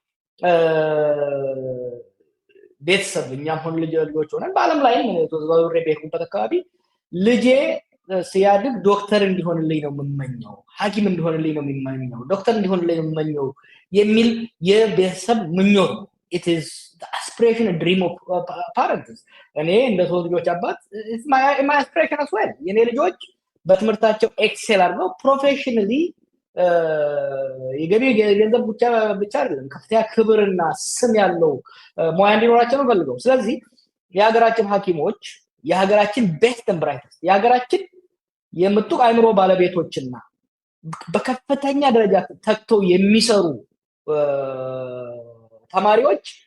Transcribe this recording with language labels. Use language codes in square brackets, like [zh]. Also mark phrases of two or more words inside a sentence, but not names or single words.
[am] ቤተሰብ እኛም ሆነ ልጆች ሆነን በዓለም ላይ ተዘዋውሬ በሄድኩበት አካባቢ ልጄ ሲያድግ ዶክተር እንዲሆንልኝ ነው የምመኘው፣ ሐኪም እንዲሆንልኝ ነው የምመኘው፣ ዶክተር እንዲሆንልኝ ነው የምመኘው የሚል የቤተሰብ ምኞት ነው። [en] It is the aspiration and dream of parents. [am] እኔ እንደ 3 ልጆች አባት [en] it's my aspiration as well. [am] የኔ ልጆች በትምህርታቸው ኤክሴል አድርገው ፕሮፌሽናሊ የገቢ ገንዘብ ብቻ አይደለም ከፍተኛ ክብርና ስም ያለው ሙያ እንዲኖራቸው ነው ፈልገው። ስለዚህ የሀገራችን ሐኪሞች የሀገራችን [en] best and brightest [am] የሀገራችን የምጡቅ አእምሮ ባለቤቶችና በከፍተኛ ደረጃ ተክተው የሚሰሩ ተማሪዎች